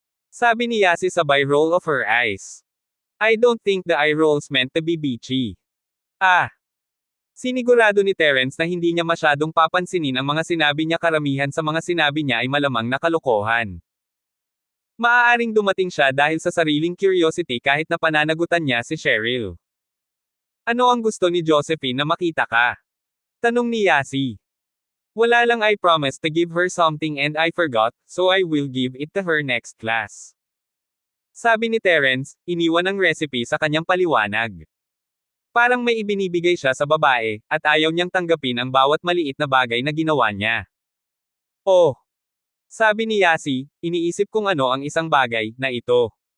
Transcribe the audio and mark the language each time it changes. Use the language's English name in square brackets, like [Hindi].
[Filipino] Sabi ni Yasi sabay [English] roll of her eyes. I don't think the eye rolls meant to be bitchy. [Filipino] Sinigurado ni Terence na hindi niya masyadong papansinin ang mga sinabi niya, karamihan sa mga sinabi niya ay malamang na kalokohan. Maaaring dumating siya dahil sa sariling curiosity kahit na pananagutan niya si Cheryl. Ano ang gusto ni Josephine na makita ka? Tanong ni Yasi. Wala lang, [English] I promised to give her something and I forgot, so I will give it to her next class. [Filipino] Sabi ni Terence, iniwan ang recipe sa kanyang paliwanag. Parang may ibinibigay siya sa babae, at ayaw niyang tanggapin ang bawat maliit na bagay na ginawa niya. Oh! Sabi ni Yasi, iniisip kung ano ang isang bagay na ito.